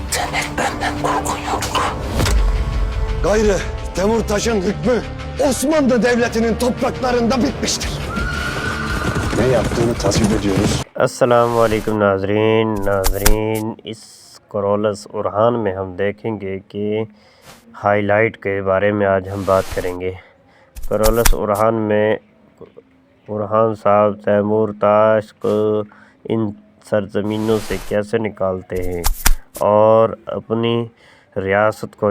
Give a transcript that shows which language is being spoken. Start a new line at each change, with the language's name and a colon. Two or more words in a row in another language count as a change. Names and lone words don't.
Turkish: Benden korkun yok. Gayrı Temurtaş'ın hükmü Osmanlı Devleti'nin topraklarında bitmiştir. Ne yaptığını tasvip ediyoruz.
Urdu: السلام علیکم ناظرین اس کرولس ارحان میں ہم دیکھیں گے کہ ہائی لائٹ کے بارے میں آج ہم بات کریں گے۔ کرولس ارحان میں ارحان صاحب تیمور تاش کو ان سرزمینوں سے کیسے نکالتے ہیں اور اپنی ریاست کو